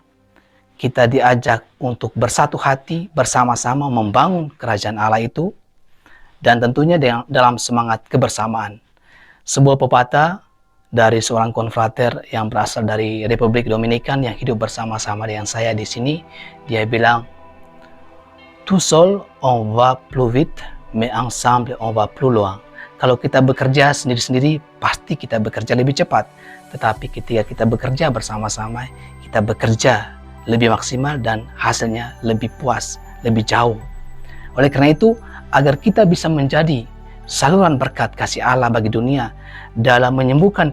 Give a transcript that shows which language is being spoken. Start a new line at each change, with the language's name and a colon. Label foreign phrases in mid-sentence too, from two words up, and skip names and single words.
Indonesian: Kita diajak untuk bersatu hati bersama-sama membangun kerajaan Allah itu, dan tentunya dalam semangat kebersamaan. Sebuah pepatah dari seorang konfrater yang berasal dari Republik Dominikan yang hidup bersama-sama dengan saya di sini, dia bilang,
French: "Tout seul on va plus vite, mais ensemble on va plus loin."
Indonesian: Kalau kita bekerja sendiri-sendiri, pasti kita bekerja lebih cepat. Tetapi ketika kita bekerja bersama-sama, kita bekerja lebih maksimal dan hasilnya lebih puas, lebih jauh. Oleh karena itu, agar kita bisa menjadi saluran berkat kasih Allah bagi dunia dalam menyembuhkan